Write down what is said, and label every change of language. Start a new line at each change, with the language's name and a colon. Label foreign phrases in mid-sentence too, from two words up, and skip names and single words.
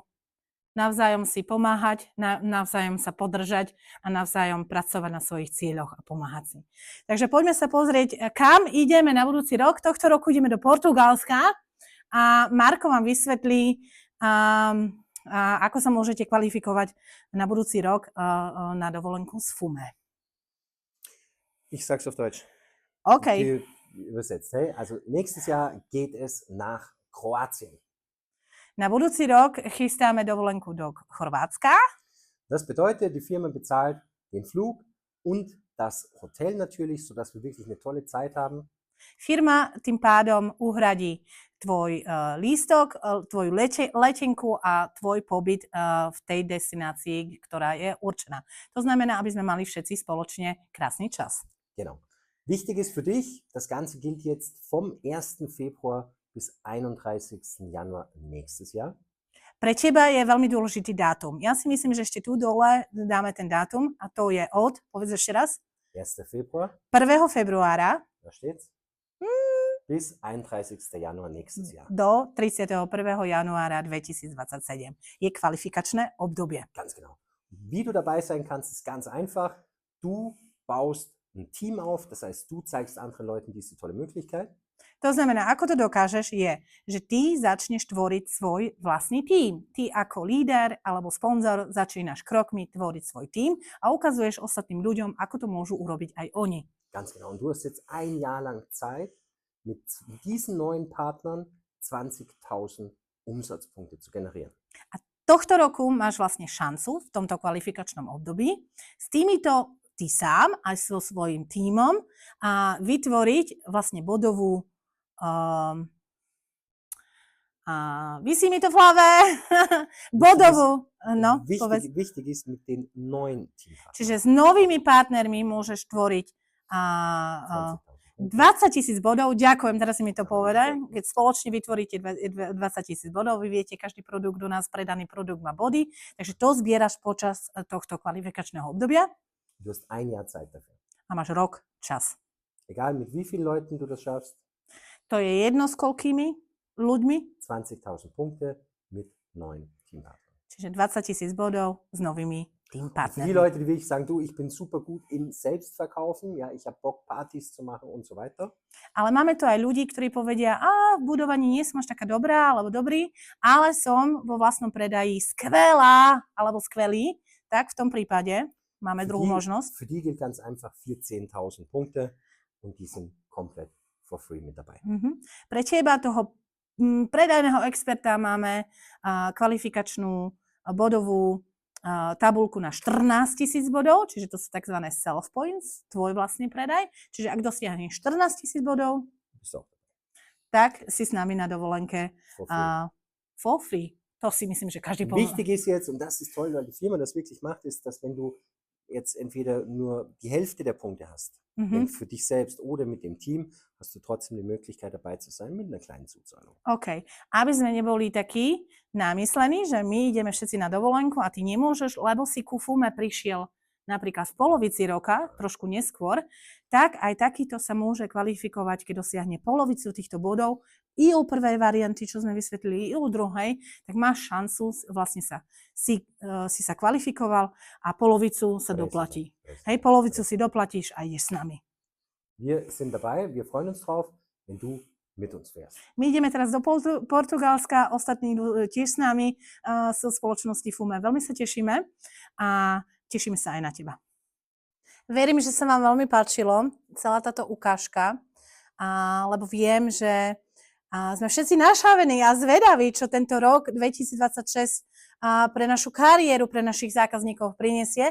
Slovak: Navzájom si pomáhať, navzájom sa podržať a navzájom pracovať na svojich cieľoch a pomáhať si. Takže poďme sa pozrieť, kam ideme na budúci rok. Tohto roku ideme do Portugalska a Marko vám vysvetlí, ako sa môžete kvalifikovať na budúci rok na dovolenku z FUME.
German: Ich sag's auf Deutsch. Okay. Übersetzt. Hey? Also nächstes Jahr geht es nach Kroatien.
Slovak: Na budúci rok chystáme dovolenku do Chorvátska.
German: Das bedeutet, die Firma bezahlt den Flug und das Hotel natürlich, sodass wir wirklich eine tolle Zeit haben.
Slovak: Firma tým pádom uhradí tvoj lístok, tvoju letenku a tvoj pobyt v tej destinácii, ktorá je určená. To znamená, aby sme mali všetci spoločne krásny čas.
German: Genau. Wichtig ist für dich, das Ganze gilt jetzt vom 1. Februar bis 31. Januar nächstes Jahr.
Slovak: Pre teba je veľmi dôležitý dátum. Ja si myslím, že ešte tu dole dáme ten dátum a to je od, povedz ešte raz.
German: 1. Februar.
Slovak: 1. februára.
German: Da steht's. Bis 31. Januar nächstes Jahr.
Slovak: Do 31. januára 2027. Je kvalifikačné obdobie.
German: Ganz genau. Wie du dabei sein kannst, ist ganz einfach. Du baust ein Team auf, das heißt, du zeigst anderen Leuten diese tolle Möglichkeit.
Slovak: To znamená, ako to dokážeš, je, že ty začneš tvoriť svoj vlastný tím. Ty ako líder alebo sponzor začínaš krokmi tvoriť svoj tím a ukazuješ ostatným ľuďom, ako to môžu urobiť aj oni.
German: Ganz genau. Und du hast jetzt ein Jahr lang Zeit, mit diesen neuen Partnern 20.000 Umsatzpunkte zu generieren.
Slovak: A tohto roku máš vlastne šancu v tomto kvalifikačnom období s týmito ty sám aj so svojím tímom a vytvoriť vlastne bodovú vysí mi to v hlave, bodovú, no, povedz.
German: Wichtig ist mit den neuen Teampartnern.
Slovak: Čiže s novými partnermi môžeš tvoriť 20 000 bodov, ďakujem, teraz si mi to povedal, keď spoločne vytvoríte 20 000 bodov, vy viete, každý produkt u nás, predaný produkt má body, takže to zbieraš počas tohto kvalifikačného obdobia.
German: Du hast ein Jahr Zeit dafür.
Slovak: A máš rok čas.
German: Egal mit wie vielen Leuten du das schaffst.
Slovak: To je jedno s koľkými ľuďmi?
German: 20.000 Punkte mit neuen Teampartnern.
Slovak: Čiže 20 000 bodov s novými Teampartnermi.
German: Die Leute, die wirklich sagen, du, ich bin super gut im Selbstverkaufen, ja, ich habe Bock, Partys zu machen und so weiter.
Slovak: Ale máme tu aj ľudí, ktorí povedia, v budovaní nie som až taká dobrá alebo dobrý, ale som vo vlastnom predaji skvelá alebo skvelý, tak v tom prípade máme druhú možnosť.
German: Für die gilt ganz einfach 14.000 Punkte und die sind komplett
English: for free
German: mit dabei.
Slovak: Pre teba, toho predajného experta, máme kvalifikačnú bodovú tabuľku na 14 000 bodov, čiže to sú tzv.
English: Self points,
Slovak: tvoj vlastný predaj. Čiže ak dosiahneš 14 000 bodov, tak si s nami na dovolenke
English: for free.
Slovak: To si myslím, že každý
German: Wichtig ist jetzt, und das ist toll, weil die Firma das wirklich macht, ist, dass wenn du jetzt entweder nur die Hälfte der Punkte hast, für dich selbst oder mit dem Team, hast du trotzdem die Möglichkeit dabei zu sein mit einer kleinen Zuzahlung. OK.
Slovak: Aby sme neboli takí namyslení, že my ideme všetci na dovolenku a ty nemôžeš, lebo si ku FUME prišiel napríklad v polovici roka, trošku neskôr, tak aj takýto sa môže kvalifikovať, keď dosiahne polovicu týchto bodov i u prvej varianty, čo sme vysvetlili, i u druhej, tak máš šancu, vlastne si sa kvalifikoval a polovicu sa doplatí. Hej, polovicu si doplatíš a ideš s nami.
German: Wir sind dabei, wir freuen uns drauf, wenn du mit uns fährst.
Slovak: My ideme teraz do Portugalska, ostatní idú tiež s nami zo spoločnosti FUME. Veľmi sa tešíme a tešíme sa aj na teba. Verím, že sa vám veľmi páčilo celá táto ukážka, lebo viem, že sme všetci našavení a zvedaví, čo tento rok 2026 pre našu kariéru, pre našich zákazníkov prinesie.